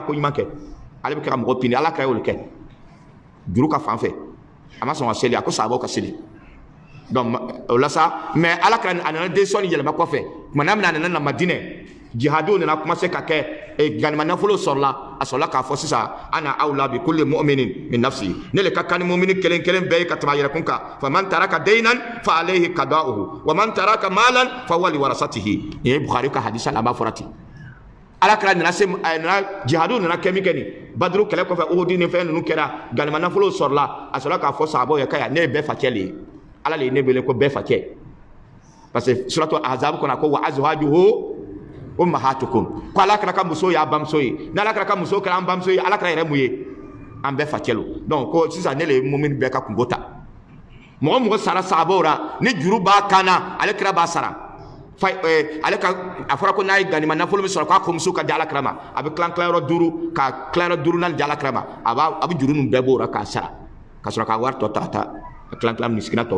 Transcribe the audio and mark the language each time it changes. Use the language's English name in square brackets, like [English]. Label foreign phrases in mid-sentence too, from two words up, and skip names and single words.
[Bambara] ko ɲuman kɛ ale bɛ kɛ ka mɔgɔ pini ala kira y'olu kɛ juru ka fan fɛ a ma sɔn ka seli a ko sahabaw ka seli donc o la sa mais ala kira a nana décision ni yɛlɛma kɔfɛ tuma n'a mina a nana na Madinɛ jihadiw nana commencé ka kɛ ganima nafolo sɔrɔla a sɔrɔla k'a fɔ sisan [Arabic] أنا أولى بكل مؤمن من نفسي [Bambara] ne le ka kan ni mu'mini kelen kelen bɛɛ ye ka tɛmɛ a yɛrɛ kun kan [Arabic] فمن ترك دينا فعليه قضاؤه ومن ترك مالا فهو لورثته [Bambara] ye Bukhari ka hadisa laban fɔra ten ala kira nana se jihadiw nana kɛ min kɛ nin Badru kɛlɛ kɔfɛ Uhud ni fɛn ninnu kɛra ganima nafolo sɔrɔla a sɔrɔla k'a fɔ sahabaw ye k'a ne ye bɛɛ facɛ le ye ala le ye ne wele ko bɛɛ facɛ parce que suratu Ahzab kɔnɔ ko [Arabic] وأزواجه أمهاتهم [Bambara] ko ala kira ka muso y'a bamuso ye n'ala kira ka muso kɛra an bamuso ye ala kira yɛrɛ mun ye an bɛɛ facɛ lo donc ko sisan ne le ye mumini bɛɛ ka kungo ta mɔgɔ mɔgɔ sara sahabaw la ni juru b'a kan na ale kira b'a sara ale ka a fɔra ko n'a ye ganima nafolo min sɔrɔ k'a kɔmuso ka di ala kira ma a bɛ tilan tilayɔrɔ 5 ka tilayɔrɔ 4 di ala kira ma a bɛ juru ninnu bɛɛ b'o la k'a sara ka sɔrɔ ka wari tɔ ta ka taa ka tilan misikina tɔw